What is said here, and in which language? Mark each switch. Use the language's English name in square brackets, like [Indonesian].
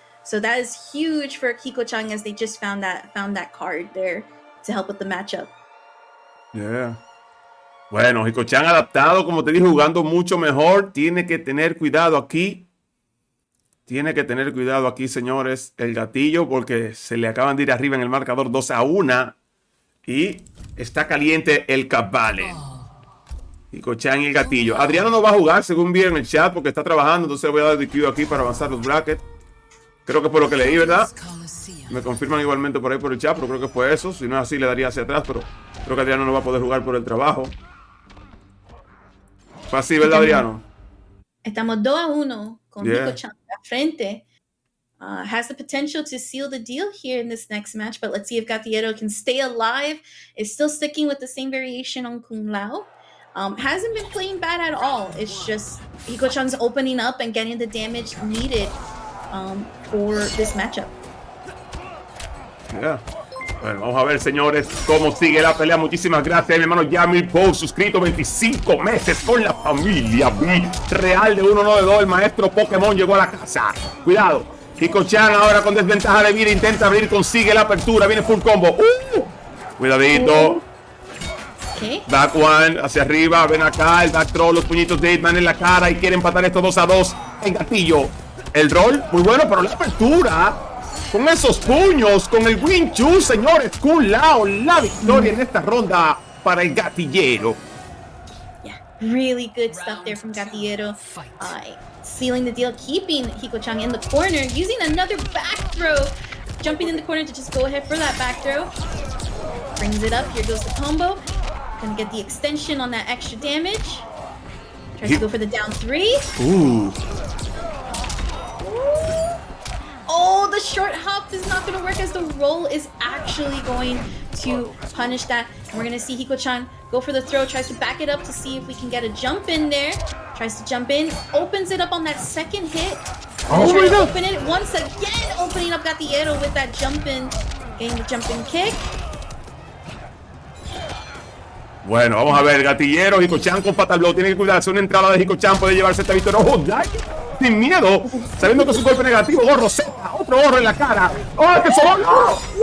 [English] So that is huge for Hikochan as they just found that card there to help with the matchup. Yeah. [Spanish] Bueno, Hikochan adaptado, como te dije, jugando mucho mejor. Tiene que tener cuidado aquí. Tiene que tener cuidado aquí, señores, el gatillo, porque se le acaban de ir arriba en el marcador 2-1. Y está caliente el cabale. Hikochan y el gatillo. Adriano no va a jugar, según vi en el chat, porque está trabajando. Entonces le voy a dar DQ aquí para avanzar los brackets. Creo que fue lo que leí, ¿verdad? Me confirman igualmente por ahí por el chat, pero creo que fue eso. Si no es así, le daría hacia atrás, pero creo que Adriano no va a poder jugar por el trabajo. Fue así, ¿verdad, Adriano? Estamos 2-1 con Hikochan a frente. [English] Has the potential to seal the deal here in this next match, but let's see if Gatiero can stay alive. Is still sticking with the same variation on Kung Lao. Hasn't been playing bad at all. It's just Hikochan's opening up and getting the damage needed for this matchup. Yeah. [Spanish] Bueno, vamos a ver, señores, cómo sigue la pelea. Muchísimas gracias, mi hermano Yamil Poe, suscrito 25 meses con la familia real de 1 de 2. El maestro Pokémon llegó a la casa. Cuidado. Hikochan ahora con desventaja de vida intenta abrir, consigue la apertura. Viene full combo. Cuidadito. [English] Okay. [Spanish] Back one, hacia arriba. Ven acá, el back throw, los puñitos de Hitman en la cara y quiere empatar esto 2-2. El gatillo. El roll, muy bueno, pero la apertura. Con esos puños, con el Wing Chun, señores. Kung Lao, la victoria en esta ronda para el gatillero. [English] Yeah, really good stuff there from Gatiero. Sealing the deal, keeping Hikochan in the corner, using another back throw. Jumping in the corner to just go ahead for that back throw. Brings it up, here goes the combo. Gonna get the extension on that extra damage. Tries to go for the down 3. Ooh. Oh, the short hop is not going to work as the roll is actually going to punish that. And we're going to see Hikochan Go for the throw, tries to back it up to see if we can get a jump in there. Tries to jump in, opens it up on that second hit. Oh try my to God. open it once again, opening up Gatiero with that jump in, getting the jump in kick. [Spanish] Bueno, vamos a ver, gatillero, Hikochan con fatal blow, tiene que cuidarse, una entrada de Hikochan puede llevarse esta victoria. ¡Oh, Dai! Sin miedo, sabiendo que es un golpe negativo, gorro seca, otro gorro en la cara. ¡Oh, que solo!